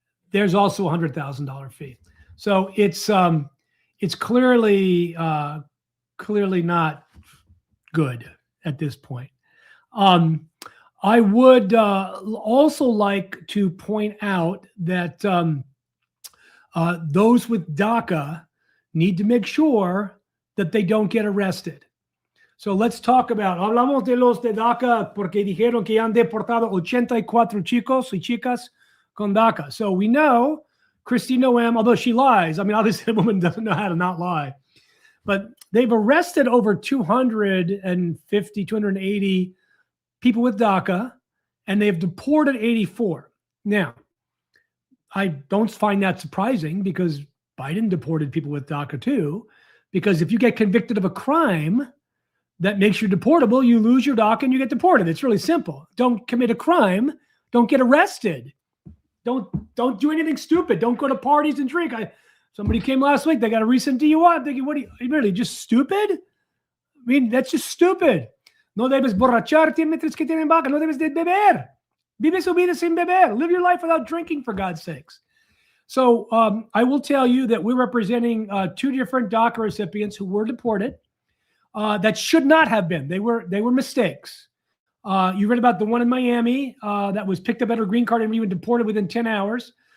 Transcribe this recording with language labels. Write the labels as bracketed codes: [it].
[en] There's also a $100,000 fee. So it's clearly not good at this point. I would also like to point out that those with DACA need to make sure that they don't get arrested. So let's talk about, [es] hablamos de los de DACA porque dijeron que han deportado 84 chicos y chicas con DACA. [en] So we know Christine Noem, although she lies, I mean, obviously the woman doesn't know how to not lie, but they've arrested over 250, 280 people with DACA, and they've deported 84. Now, I don't find that surprising because Biden deported people with DACA too, because if you get convicted of a crime that makes you deportable, you lose your DACA and you get deported. It's really simple. Don't commit a crime. Don't get arrested. Don't do anything stupid. Don't go to parties and drink. Somebody came last week. They got a recent DUI. I'm thinking, what are you really just stupid? I mean, that's just stupid. [es] No debes borracharte mientras que tienen vaca. No debes de beber. Vive su vida sin beber. [en] Live your life without drinking, for God's sakes. So I will tell you that we're representing two different DACA recipients who were deported that should not have been. They were mistakes. You read about the one in Miami that was picked up at her green card and even deported within 10 hours.